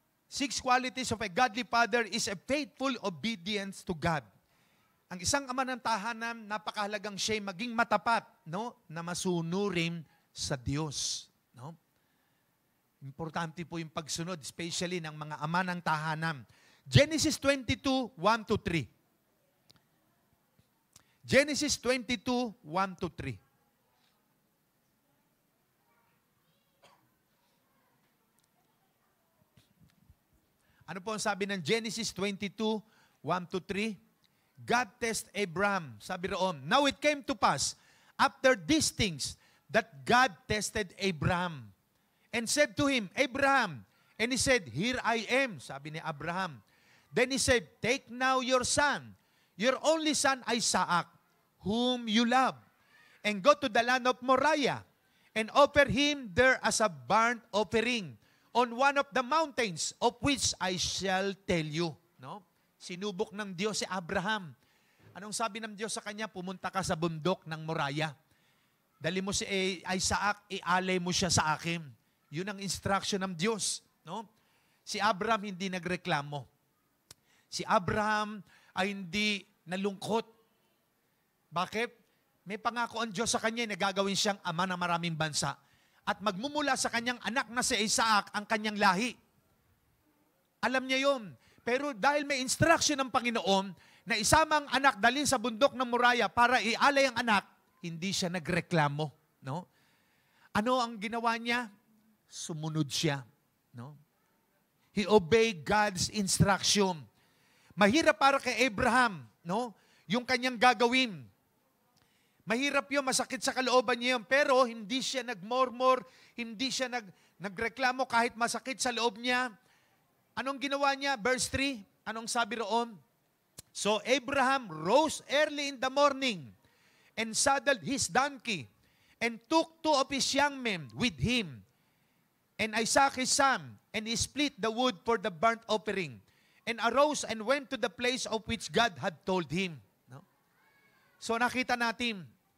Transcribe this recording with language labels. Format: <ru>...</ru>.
<en>6 qualities of a godly father is a faithful obedience to God.</en> <tl>Ang isang ama ng tahanan, napakahalagang siya maging matapat, no, na masunurin sa Diyos. No? Importante po yung pagsunod, especially ng mga ama ng tahanan. Genesis 22, 1-3. Genesis 22, 1-3. Ano po ang sabi ng Genesis 22, 1-3?</tl> <en>God test Abraham. Sabi roon, now it came to pass, after these things, that God tested Abraham and said to him, Abraham, and he said, here I am, sabi ni Abraham. Then he said, take now your son, your only son Isaac, whom you love, and go to the land of Moriah, and offer him there as a burnt offering on one of the mountains of which I shall tell you.</en> <tl>No? Sinubok ng Diyos si Abraham. Anong sabi ng Diyos sa kanya? Pumunta ka sa bundok ng Moriah. Dali mo si Isaac, ialay mo siya sa akin. Yun ang instruction ng Diyos. No? Si Abraham hindi nagreklamo. Si Abraham ay hindi nalungkot. Bakit? May pangako ang Diyos sa kanya na gagawin siyang ama ng maraming bansa. At magmumula sa kanyang anak na si Isaac ang kanyang lahi. Alam niya yun. Pero dahil may instruction ng Panginoon na isama ang anak dalhin sa bundok ng Moriah para ialay ang anak, hindi siya nagreklamo. No? Ano ang ginawa niya? Sumunod siya. No?</tl> <en>He obeyed God's instruction.</en> <tl>Mahirap para kay Abraham, no? Yung kanyang gagawin. Mahirap yun, masakit sa kalooban niya yun, pero hindi siya nagmurmur, hindi siya nagreklamo kahit masakit sa loob niya. Anong ginawa niya? Verse 3, anong sabi roon?</tl> <en>So Abraham rose early in the morning and saddled his donkey and took 2 of his young men with him and Isaac his son, and he split the wood for the burnt offering and arose and went to the place of which God had told him. No? So nakita natin,</en>